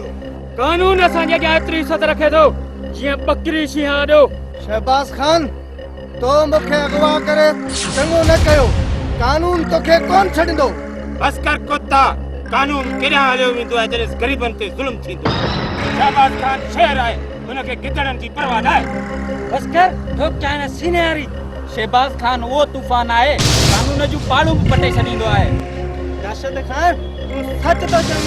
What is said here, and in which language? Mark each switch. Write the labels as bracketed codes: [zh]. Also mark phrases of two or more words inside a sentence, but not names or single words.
[sd] कानून असांजे अॻियां एतिरी इज़त रखे थो जीअं बकरी शींहं आॾो। शहबाज खान, तो मूंखे अगवा करे चङो न कयो, कानून तोखे कोन छॾींदो। बस कर कुत्ता, कानून केॾां हलियो वेंदो आहे जॾहिं ग़रीबनि ते ज़ुल्म थींदो। शहबाज खान शेर आहे, हुनखे गिदड़नि जी परवाह न आहे। बस कर, ठोक चाहे सीने वारी। शहबाज खान उहो तूफ़ान आहे, कानून जूं पाड़ूं बि पटे छॾींदो आहे। दहशत खान, तूं सच थो चईं।